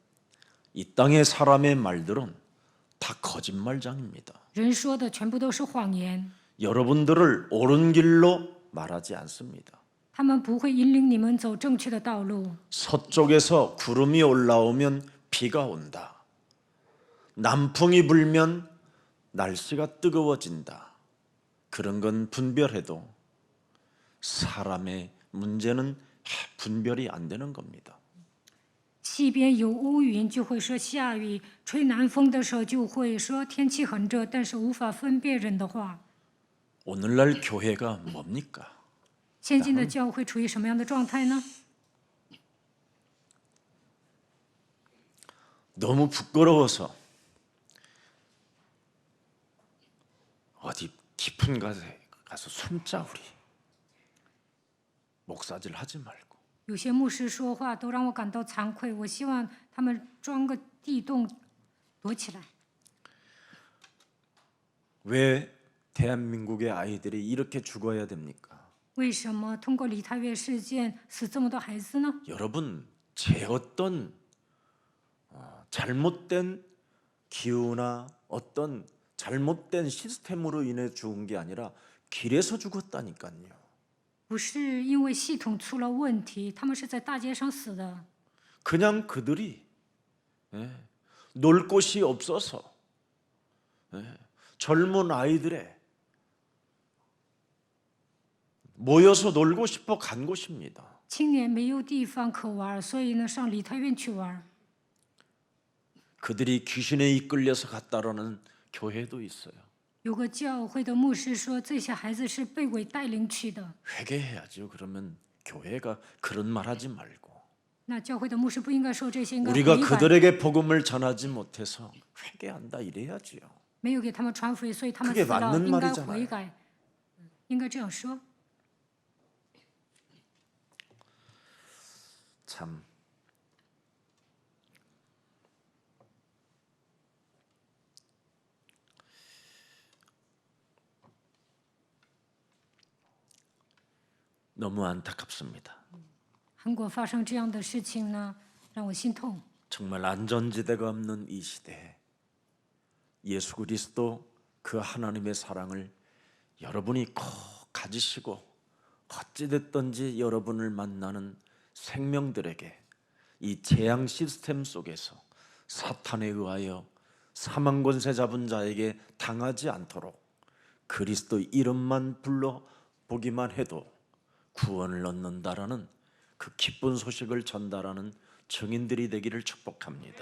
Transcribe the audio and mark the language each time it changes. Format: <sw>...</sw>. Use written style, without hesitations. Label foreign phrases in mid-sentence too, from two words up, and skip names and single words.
<ko>이 땅의 사람의 말들은 다 거짓말장입니다.</ko> <zh>人说的全部都是谎言，</zh> <ko>여러분들을 옳은 길로 말하지 않습니다.</ko> <zh>他们不会引领你们走正确的道路。</zh> <ko>서쪽에서 구름이 올라오면 비가 온다. 남풍이 불면 날씨가 뜨거워진다. 그런 건 분별해도 사람의 문제는 분별이 안 되는 겁니다.</ko> <zh>西边有乌云就会说下雨，吹南风的时候就会说天气很热，但是无法分辨人的话。</zh> <ko>오늘날 교회가 뭡니까?</ko> <zh>现今的教会处于什么样的状态呢？</zh> <ko>너무 부끄러워서 어디 깊은 곳에 가서 숨자 우리. 목사질 하지 말고.</ko> <zh>有些牧师说话都让我感到惭愧，我希望他们钻个地洞躲起来。</zh> <ko>왜 대한민국의 아이들이 이렇게 죽어야 됩니까?</ko> <zh>为什么通过梨泰院事件死这么多孩子呢？</zh> <ko>여러분, 제 어떤 잘못된 기후나 어떤 잘못된 시스템으로 인해 죽은 게 아니라 길에서 죽었다니까요.</ko> <zh>不是因为系统出了问题，他们是在大街上死的。</zh> <ko>그냥 그들이 놀 곳이 없어서 젊은 아이들의 모여서 놀고 싶어 간 곳입니다.</ko> <zh>青年没有地方可玩，所以呢上梨泰院去玩。</zh> <ko>그들이 귀신에 이끌려서 갔다라는 교회도 있어요.</ko> <zh>有个教会的牧师说，这些孩子是被鬼带领去的。</zh> <ko>회개해야죠. 그러면 교회가 그런 말 하지 말고</ko> <zh>那教会的牧师不应该说这些，应该</zh> <ko>우리가</ko> <zh>悔改。</zh> <ko>그들에게 복음을 전하지 못해서 회개한다 이래야지요.</ko> <zh>没有给他们传福音，所以他们</zh> <ko>그게</ko> <zh>死了，</zh> <ko>맞는</ko> <zh>应该</zh> <ko>말이잖아요.</ko> <zh>悔改，应该这样说。</zh> <ko>참 너무 안타깝습니다.</ko> <zh>韩国发生这样的事情呢，让我心痛。</zh> <ko>정말 안전지대가 없는 이 시대에 예수 그리스도 그 하나님의 사랑을 여러분이 꼭 가지시고 어찌됐든지 여러분을 만나는 생명들에게 이 재앙 시스템 속에서 사탄에 의하여 사망 권세 잡은 자에게 당하지 않도록 그리스도 이름만 불러 보기만 해도 구원을 얻는다라는 그 기쁜 소식을 전달하는 증인들이 되기를 축복합니다.</ko>